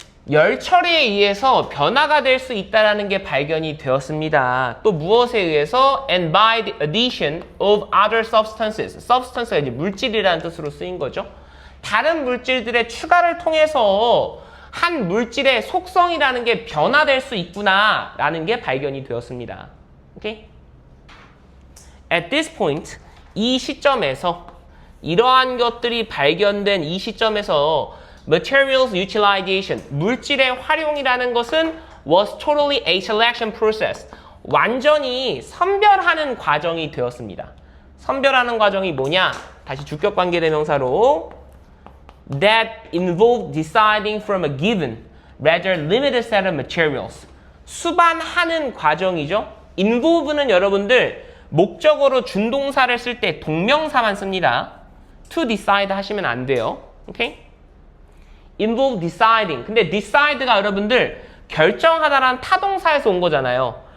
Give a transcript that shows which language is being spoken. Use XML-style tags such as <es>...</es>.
<ko>열 처리에 의해서 변화가 될 수 있다는 게 발견이 되었습니다. 또 무엇에 의해서?</ko> <en>And by the addition of other substances.</en> <ko>substance가 이제 물질이라는 뜻으로 쓰인 거죠. 다른 물질들의 추가를 통해서 한 물질의 속성이라는 게 변화될 수 있구나라는 게 발견이 되었습니다. 오케이?</ko> <en>At this point,</en> <ko>이 시점에서 이러한 것들이 발견된 이 시점에서 materials utilization, 물질의 활용이라는 것은</ko> <en>was totally a selection process.</en> <ko>완전히 선별하는 과정이 되었습니다. 선별하는 과정이 뭐냐? 다시 주격관계대명사로</ko> <en>that involved deciding from a given, rather limited set of materials.</en> <ko>수반하는 과정이죠. involve는 여러분들 목적어로 준동사를 쓸 때 동명사만 씁니다. to decide 하시면 안 돼요. 오케이? involve deciding. 근데 decide가 여러분들 결정하다라는 타동사에서 온 거잖아요.</ko>